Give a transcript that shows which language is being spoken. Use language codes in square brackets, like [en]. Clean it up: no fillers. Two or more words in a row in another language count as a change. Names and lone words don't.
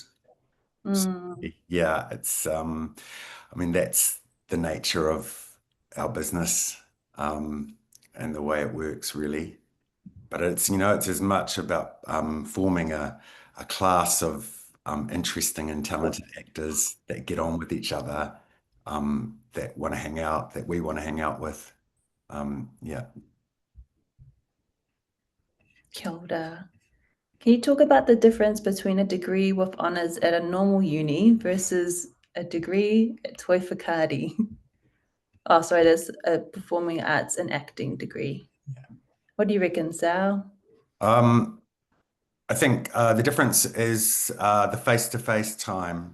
[en] So, it's that's the nature of our business and the way it works, really. but it's, it's as much about forming a class of interesting and talented actors that get on with each other, that want to hang out, that we want to hang out with. Yeah. [mi] Kia ora. [en] Can you talk about the difference between a degree with honours at a normal uni versus a degree at Toi Whakaari? Oh, sorry, there's a performing arts and acting degree. Yeah. What do you reckon, Sal? I think the difference is the face-to-face time.